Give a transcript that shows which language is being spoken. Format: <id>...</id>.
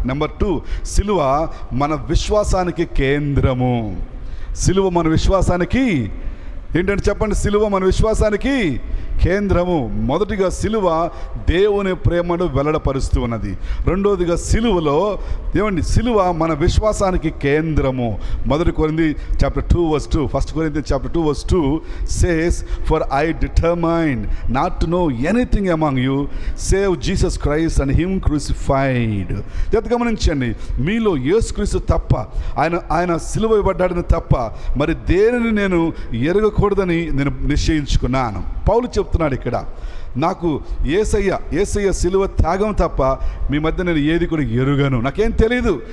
<te>Number 2, సిలువ మన విశ్వాసానికి కేంద్రము. సిలువ మన విశ్వాసానికి ఏంటంటే చెప్పండి, సిలువ మన విశ్వాసానికి కేంద్రము. మొదటిగా సిలువ దేవుని ప్రేమను వెల్లడపరుస్తూ ఉన్నది. రెండోదిగా సిలువలో ఏమండి, సిలువ మన విశ్వాసానికి కేంద్రము.</te> <en>1 Corinthians chapter 2 verse 2, 1 Corinthians chapter 2 verse 2 says, "For I determined not to know anything among you save Jesus Christ and him crucified."</en> <te>గమనించండి, మీలో యేసుక్రీస్తు తప్ప, ఆయన సిలువ వేయబడ్డాడని తప్ప మరి దేనిని నేను ఎరగకూడదని నేను నిశ్చయించుకున్నాను. పౌలు చెప్తున్నాడు ఇక్కడ, నాకు యేసయ్య సిలువ త్యాగం తప్ప మీ మధ్య నేను ఏది కూడా ఎరుగను. నాకేం తెలియదు.</te>